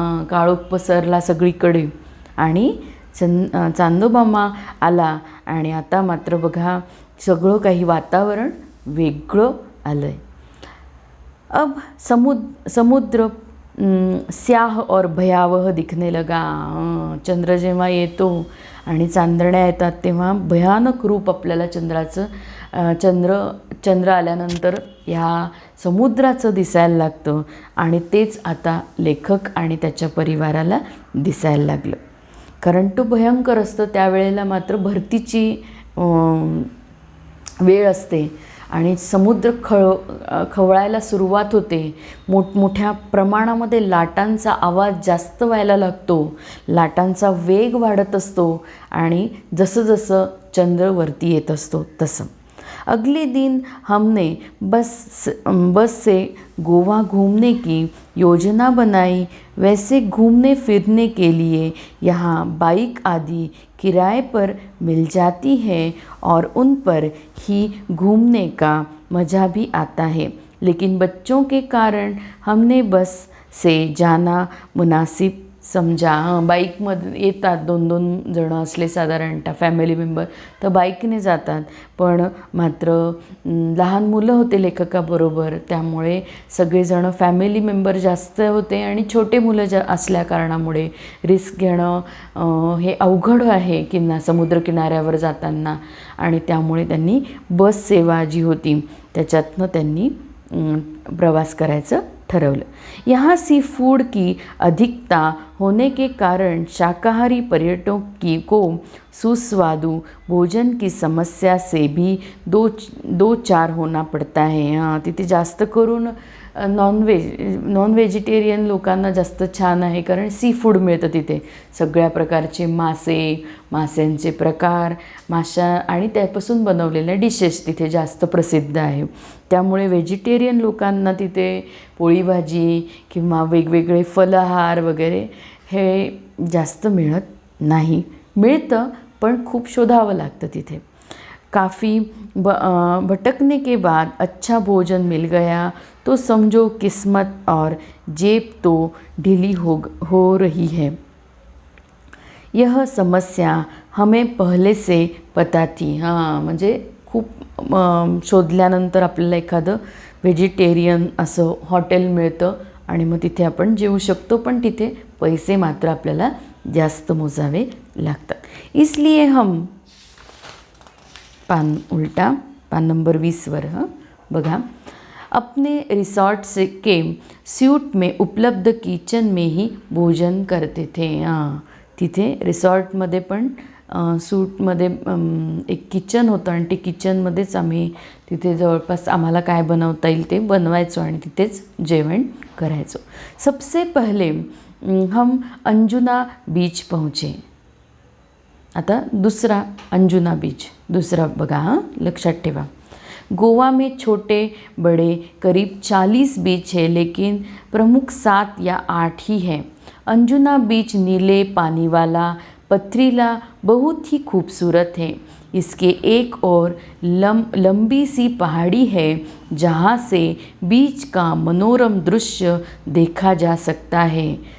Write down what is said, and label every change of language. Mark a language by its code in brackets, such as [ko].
[mr] काळोख पसरला सगळीकडे आणि चांदोबामा आला आणि आता मात्र बघा सगळं काही वातावरण वेगळं आलंय। [hi] अब समुद्र स्याह और भयावह दिखने लगा। [mr] चंद्र जेव्हा येतो आणि चांदण्या येतात तेव्हा भयानक रूप आपल्याला चंद्राचं चंद्र आल्यानंतर ह्या समुद्राचं दिसायला लागतं आणि तेच आता लेखक आणि त्याच्या परिवाराला दिसायला लागलं. कारण तो भयंकर असतं. त्यावेळेला मात्र भरतीची वेळ असते आणि समुद्र खवळायला सुरुवात होते. मोठमोठ्या प्रमाणामध्ये लाटांचा आवाज जास्त व्हायला लागतो, लाटांचा वेग वाढत असतो आणि जसं जसं चंद्र वरती येत असतो तसं. [hi] अगले दिन हमने बस से गोवा घूमने की योजना बनाई. वैसे घूमने फिरने के लिए यहाँ बाइक आदि किराए पर मिल जाती है और उन पर ही घूमने का मज़ा भी आता है. लेकिन बच्चों के कारण हमने बस से जाना मुनासिब समजा. [mr] बाईकमध्ये येतात 2-2 जणं असले साधारणतः फॅमिली मेंबर तर बाईकने जातात. पण मात्र लहान मुलं होते लेखकाबरोबर, त्यामुळे सगळेजणं फॅमिली मेंबर जास्त होते आणि छोटे मुलं असल्या कारणामुळे रिस्क घेणं हे अवघड आहे समुद्रकिनाऱ्यावर जाताना. आणि त्यामुळे त्यांनी बस सेवा जी होती त्याच्यातनं त्यांनी प्रवास करायचं ठरवलं. [hi] यहाँ सी फूड की अधिकता होने के कारण शाकाहारी पर्यटकों को सुस्वादु भोजन की समस्या से भी दो चार होना पड़ता है. [mr] तिथे जास्त करून नॉन व्हेजिटेरियन लोकांना जास्त छान आहे, कारण सी फूड मिळतं तिथे. सगळ्या प्रकारचे माशांचे प्रकार, माशा आणि त्यापासून बनवलेल्या डिशेस तिथे जास्त प्रसिद्ध आहे. त्यामुळे व्हेजिटेरियन लोकांना तिथे पोळी भाजी किंवा वेगवेगळे फलाहार वगैरे हे जास्त मिळत नाही. मिळतं पण खूप शोधावं लागतं तिथे. [hi] काफ़ी भटकने के बाद अच्छा भोजन मिल गया तो समझो किस्मत और जेब तो ढीली हो रही है. यह समस्या हमें पहले से पता थी. [mr] म्हणजे खूप शोधल्यानंतर आपल्याला एखादं व्हेजिटेरियन असं हॉटेल मिळतं आणि मग तिथे आपण जेवू शकतो, पण तिथे पैसे मात्र आपल्याला जास्त मोजावे लागतात. [hi] इसलिए हम [mr] पान नंबर 20वर बघा. [hi] अपने रिसॉर्ट से के स्यूट में उपलब्ध किचन में ही भोजन करते थे. [mr] तिथे रिसॉर्टमध्ये पण सूटमध्ये एक किचन होतं आणि ते किचनमध्येच आम्ही तिथे जवळपास आम्हाला काय बनवता येईल ते बनवायचो आणि तिथेच जेवण करायचो. [hi] सबसे पहले हम अंजुना बीच पहुँचे. [mr] आता दुसरा अंजुना बीच दुसरा बघा, लक्षात ठेवा. [hi] गोवा में छोटे बड़े करीब 40 बीच है, लेकिन प्रमुख 7 या 8 ही है. अंजुना बीच नीले पानी वाला, पथरीला, बहुत ही खूबसूरत है. इसके एक और लंबी सी पहाड़ी है जहाँ से बीच का मनोरम दृश्य देखा जा सकता है.